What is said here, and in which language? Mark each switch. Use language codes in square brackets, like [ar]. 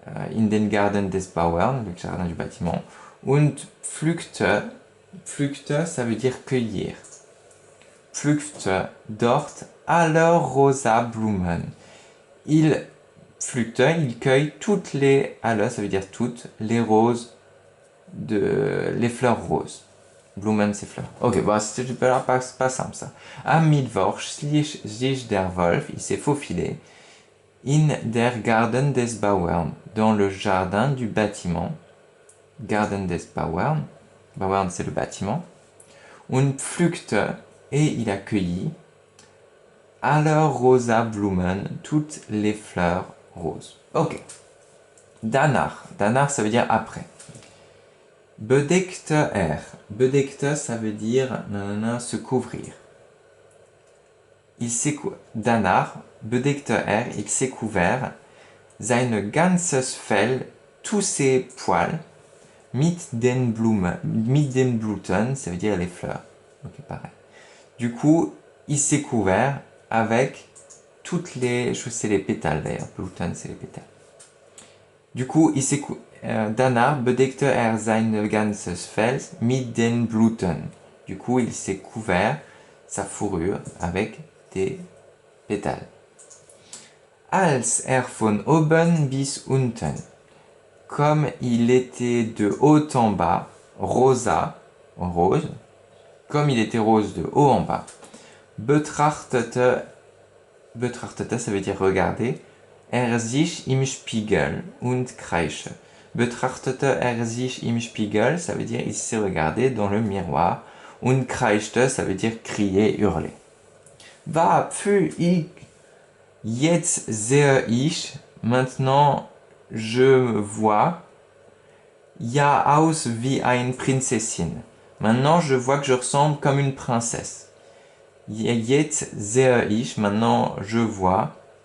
[de] In den Garten des Bauern, [fr] le jardin du bâtiment. [de] Und pflückte, [fr] ça veut dire cueillir. [de] Pflückte dort aller rosa Blumen. [fr] Il pflückte, il cueille toutes les, aller, ça veut dire toutes, les roses, les fleurs roses. Blumen, c'est fleurs. Ok, bon, c'était pas simple ça. [de] Am Mittwoch schlich sich der Wolf, [fr] il s'est faufilé. [de] In der Garten des Bauern, [fr] dans le jardin du bâtiment. [de] Garten des Bauern. Bauern, [fr] c'est le bâtiment. [de] Und pflückte, [fr] et il a cueilli. [de] Aller rosa Blumen, [fr] toutes les fleurs roses. Ok. Danach. Danach, ça veut dire après. [de] Bedeckte er. [fr] Bedeckte, ça veut dire nanana, se couvrir. Il s'est [de] danach, bedeckte er, [fr] il s'est couvert. [de] Seine ganzes Fell, [fr] tous ses poils. [de] Mit den Blüten, [fr] ça veut dire les fleurs. Ok, pareil. Du coup, il s'est couvert avec toutes les... Je sais les pétales d'ailleurs. Blüten, c'est les pétales. Du coup, il s'est [de] danach bedeckte er sein ganzes Fell mit den Blüten. [fr] Du coup, il s'est couvert sa fourrure avec des pétales. [de] Als er von oben bis unten. [fr] Comme il était de haut en bas, rosa, rose, comme il était rose de haut en bas. Betrachtete, ça veut dire regarder. [de] Er sich im Spiegel und kreische. Betrachtete er sich im Spiegel, [fr] ça veut dire il s'est regardé dans le miroir. [de] Und kreischte, [fr] ça veut dire crier, hurler. [de] Va, pfu, ich, jetzt sehe ich, [fr] maintenant je vois, [de] ja aus wie ein Prinzessin. [fr] Maintenant je vois que je ressemble comme une princesse. [de] Jetzt sehe ich, [fr] maintenant je vois,